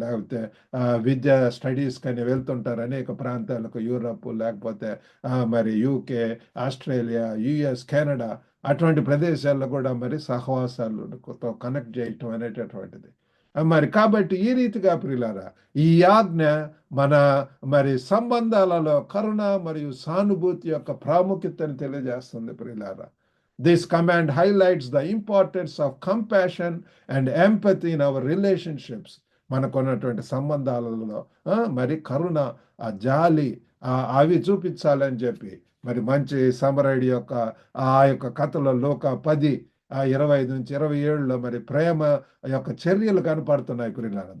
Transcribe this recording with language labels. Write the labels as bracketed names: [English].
[Telugu] లేకపోతే విద్యా స్టడీస్ కానీ వెళ్తుంటారు అనేక ప్రాంతాలకు, యూరప్, లేకపోతే మరి యూకే, ఆస్ట్రేలియా, యుఎస్, కెనడా అటువంటి ప్రదేశాల్లో కూడా మరి సహవాసాలతో కనెక్ట్ చేయటం అనేటటువంటిది. మరి కాబట్టి ఈ రీతిగా ప్రియులారా ఈ ఆజ్ఞ మన మరి సంబంధాలలో కరుణ మరియు సానుభూతి యొక్క ప్రాముఖ్యతను తెలియజేస్తుంది ప్రియులారా. [English] This command highlights the importance of compassion and empathy in our relationships. [Telugu] మనకున్నటువంటి సంబంధాలలో మరి కరుణ, జాలి అవి చూపించాలని చెప్పి మరి మంచి సమరయుడి యొక్క ఆ యొక్క కథలో లోక 10:25-27లో మరి ప్రేమ యొక్క చర్యలు కనపడుతున్నాయి ప్రియులారా.